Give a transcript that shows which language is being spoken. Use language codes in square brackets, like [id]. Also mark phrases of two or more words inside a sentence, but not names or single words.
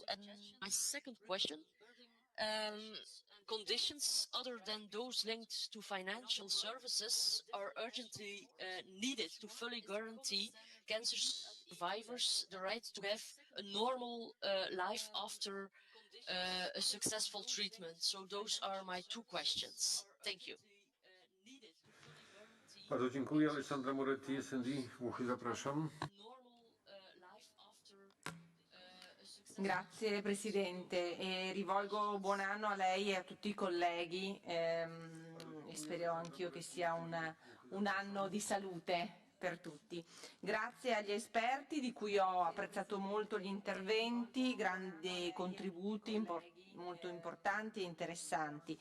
[en] And my second question, conditions other than those linked to financial services are urgently needed to fully guarantee cancer survivors the right to have a normal life after a successful treatment? So those are my two questions. Thank you. [pl] Bardzo dziękuję. Alessandra Moretti, SND. Włochy, zapraszam. [it] Grazie Presidente e rivolgo buon anno a lei e a tutti i colleghi e spero anch'io che sia un anno di salute per tutti. Grazie agli esperti di cui ho apprezzato molto gli interventi, grandi contributi molto importanti e interessanti.